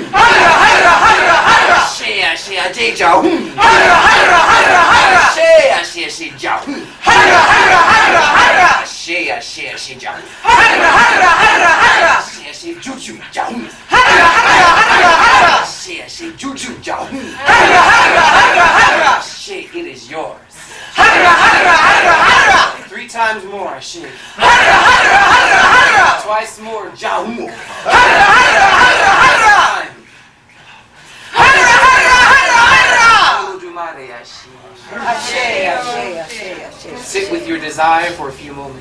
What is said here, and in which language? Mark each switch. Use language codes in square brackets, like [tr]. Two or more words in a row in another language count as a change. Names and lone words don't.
[en] Ashe, Ashe, Ashe, Jao. Ashe, Ashe, Ashe, Jao. Ashe, ashe ashe jahu. Ashe ashe juju jahu. Ashe ashe juju jahu. Ashe, it is yours. 3 times more ashe. Twice more jahu. Sit with your desire for a few moments.